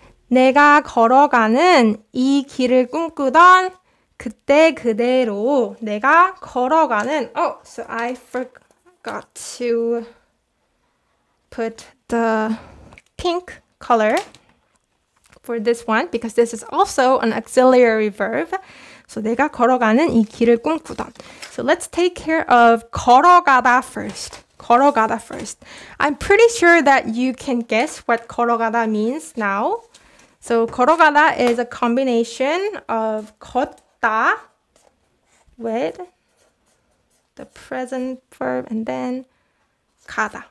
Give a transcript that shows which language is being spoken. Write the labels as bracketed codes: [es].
[ko] 내가 걸어가는 이 길을 꿈꾸던 그때 그대로 내가 걸어가는 [en] so I forgot to put the pink color for this one because this is also an auxiliary verb. [ko] So 내가 걸어가는 이 길을 꿈꾸던. [en] So let's take care of 걸어가다 first. 걸어가다 first. I'm pretty sure that you can guess what 걸어가다 means now. So 걸어가다 is a combination of 걷다 with the present verb and then 가다.